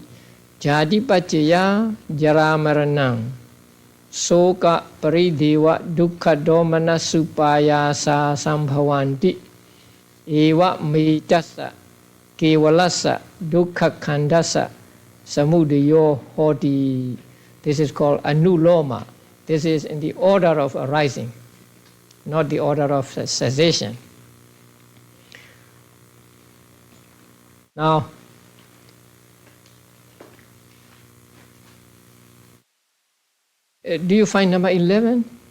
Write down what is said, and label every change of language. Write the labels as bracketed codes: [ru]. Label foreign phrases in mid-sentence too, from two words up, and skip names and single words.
[pi] Jati paccaya jaramaranam. Soka parideva dukkha domana supayasa sambhavanti eva mitassa kevalassa dukkha khandasa samudayo hoti. [en] This is called anuloma. This is in the order of arising, not the order of cessation. Now, do you find number 11?